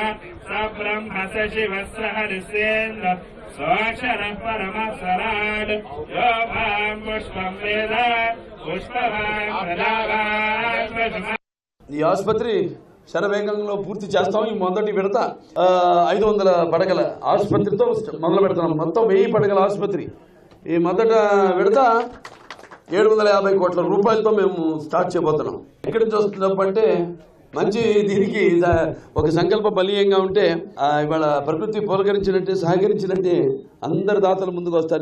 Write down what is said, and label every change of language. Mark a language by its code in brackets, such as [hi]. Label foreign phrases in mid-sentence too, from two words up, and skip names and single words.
[sa] स ब्रह्म स शिवः स हरिसेन्द्र स्वाक्षरः परमस्वराट् यो मां पुष्पं वेद पुष्पवान् प्रजावान्. [te] ఈ ఆసుపత్రి శరవేగంలో పూర్తి చేస్తాం. ఈ మొదటి విడత 500 పడగల ఆసుపత్రితో మొదలు పెడుతున్నాం. మొత్తం 1000 పడగల ఆసుపత్రి. ఈ మొదట విడత 750 కోట్ల రూపాయలతో మేము స్టార్ట్ చేయబోతున్నాం. ఎక్కడి నుంచి వస్తున్నప్పుడు అంటే మంచి దీనికి ఒక సంకల్ప బలీయంగా ఉంటే ఇవాళ ప్రకృతి పులకరించినట్టే, సహకరించినట్టే అందరు దాతలు ముందుకు వస్తారు.